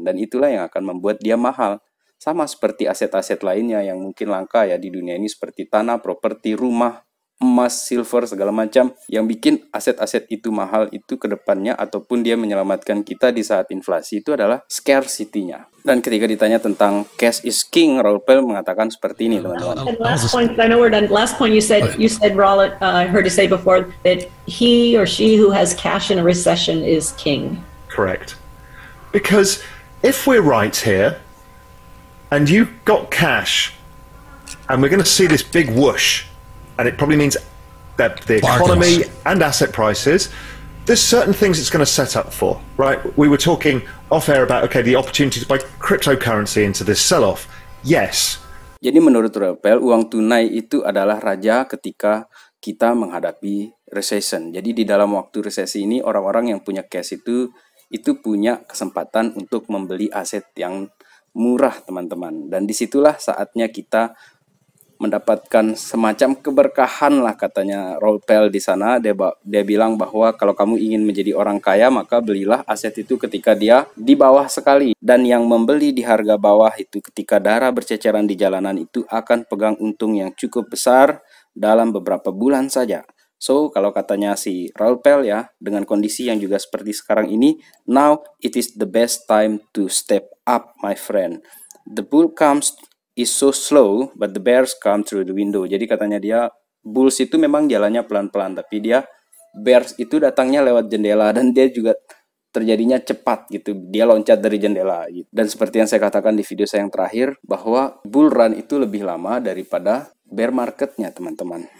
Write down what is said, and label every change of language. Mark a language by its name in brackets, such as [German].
[Indonesian] Dan itulah yang akan membuat dia mahal. Sama seperti aset-aset lainnya yang mungkin langka ya di dunia ini, seperti tanah, properti, rumah, emas, silver, segala macam. Yang bikin aset-aset itu mahal itu ke depannya, ataupun dia menyelamatkan kita di saat inflasi, itu adalah scarcity-nya. Dan ketika ditanya tentang cash is king, Raoul Pal mengatakan seperti ini, teman-teman. [English] And last point, I know we're done. Last point you said Raoul, I heard you say before that he or she who has cash in a recession is king. Correct. Because if we're right here, and you've got cash, and we're going to see this big whoosh, and it probably means that the economy and asset prices, there's certain things it's going to set up for, right? We were talking off air about, okay, the opportunity to buy cryptocurrency into this sell-off. Yes. [Indonesian] Jadi menurut Raoul Pal, uang tunai itu adalah raja ketika kita menghadapi recession. Jadi di dalam waktu resesi ini, orang-orang yang punya cash itu punya kesempatan untuk membeli aset yang murah, teman-teman. Dan disitulah saatnya kita mendapatkan semacam keberkahan lah katanya Raoul Pal di sana. Dia bilang bahwa kalau kamu ingin menjadi orang kaya maka belilah aset itu ketika dia di bawah sekali, dan yang membeli di harga bawah itu ketika darah berceceran di jalanan itu akan pegang untung yang cukup besar dalam beberapa bulan saja. So kalau katanya si Raoul Pal ya, dengan kondisi yang juga seperti sekarang ini, [English] now it is the best time to step up my friend. The bull comes is so slow, but the bears come through the window. [Indonesian] Jadi katanya dia, bulls itu memang jalannya pelan-pelan, tapi bears itu datangnya lewat jendela, dan dia juga terjadinya cepat gitu. Dia loncat dari jendela gitu. Dan seperti yang saya katakan di video saya yang terakhir, bahwa bull run itu lebih lama daripada bear marketnya, teman-teman.